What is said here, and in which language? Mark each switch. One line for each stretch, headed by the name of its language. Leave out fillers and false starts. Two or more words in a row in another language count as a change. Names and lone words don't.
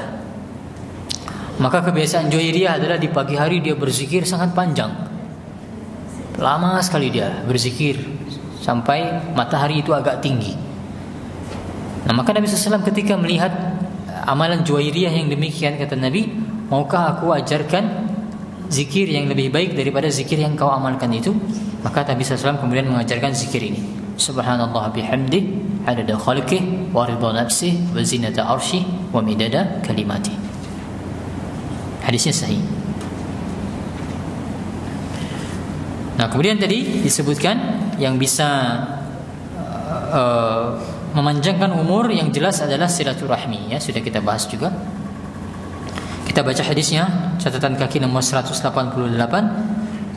Indonesian: Maka kebiasaan Juwairiyah adalah di pagi hari dia berzikir sangat panjang, lama sekali dia berzikir sampai matahari itu agak tinggi. Nah, maka Nabi SAW ketika melihat amalan Juwairiyah yang demikian, kata Nabi, maukah aku ajarkan zikir yang lebih baik daripada zikir yang kau amalkan itu? Maka Nabi SAW kemudian mengajarkan zikir ini,
Arabic: سبحان الله وبحمده عدد خلقه ورضا نفسه وزنة عرشه ومداد كلماته.
Indonesian: Hadisnya sahih. Nah, kemudian tadi disebutkan yang bisa memanjangkan umur yang jelas adalah silaturahmi, ya, sudah kita bahas juga. Kita baca hadisnya, catatan kaki nomor 188.